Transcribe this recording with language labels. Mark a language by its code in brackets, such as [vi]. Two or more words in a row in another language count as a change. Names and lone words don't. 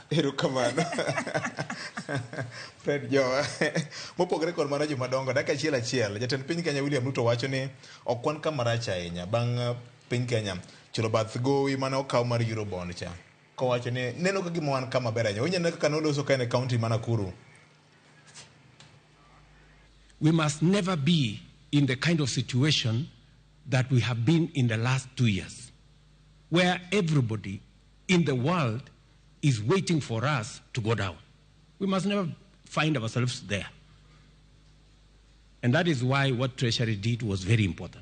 [luo] Erokamano. Fred Jowa. Mopogore kod mano jomadongo, dakika achiel. Jatend piny Kenya William Ruto wacho ni ok wan kama rach ahinya bang' piny Kenya chulo bath gowi mane okaw mar Eurobond cha. Kowacho ni neno ka gima wan kama ber ahinya. Onyane kaka noloso ka ne county ma Nakuru. [en] We must never be in the kind of situation that we have been in the last 2 years, where everybody in the world is waiting for us to go down. We must never find ourselves there. And that is why what Treasury did was very important.